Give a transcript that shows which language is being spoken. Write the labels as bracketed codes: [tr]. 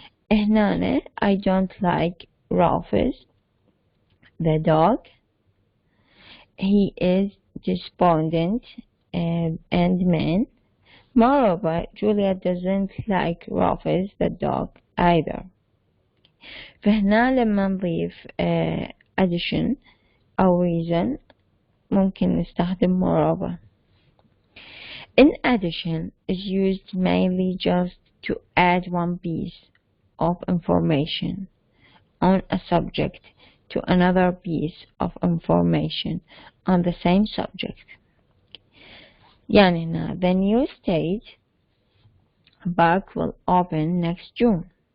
[ar] هنا [en] I don't like Ralphus the dog. He is despondent and mean. Moreover, Julia doesn't like Ralphus the dog either. [ar] فهنا لما نضيف addition أو reason ممكن نستخدم moreover. [en] In addition is used mainly just to add one piece of information on a subject to another piece of information on the same subject. [ar] يعني هنا [en] the new state park will open next June.